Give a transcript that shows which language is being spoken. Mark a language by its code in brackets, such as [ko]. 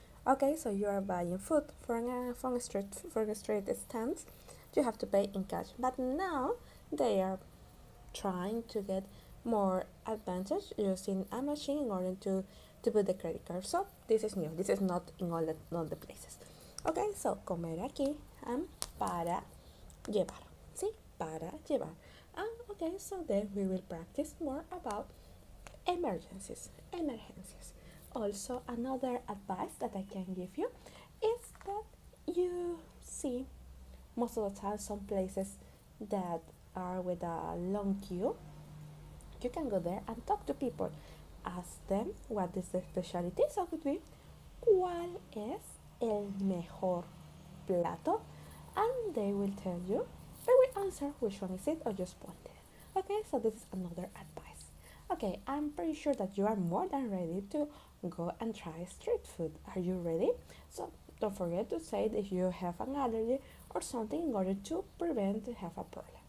[en] Okay, so you are buying food from a street stand, you have to pay in cash. But now they are trying to get more advantage using a machine in order to put the credit card. So this is new. This is not in all the places. Okay, so [es] comer aquí [en] and [es] para llevar. Sí, para llevar. [en] And okay, so then we will practice more about emergencies. Also, another advice that I can give you is that you see most of the time some places that are with a long queue, you can go there and talk to people. Ask them what is the specialty. So it would be, [es] ¿cuál es el mejor plato? [en] And they will tell you, they will answer which one is it or just point it. Okay, so this is another advice. Okay, I'm pretty sure that you are more than ready to go and try street food. Are you ready? So don't forget to say if you have an allergy or something in order to prevent to have a problem.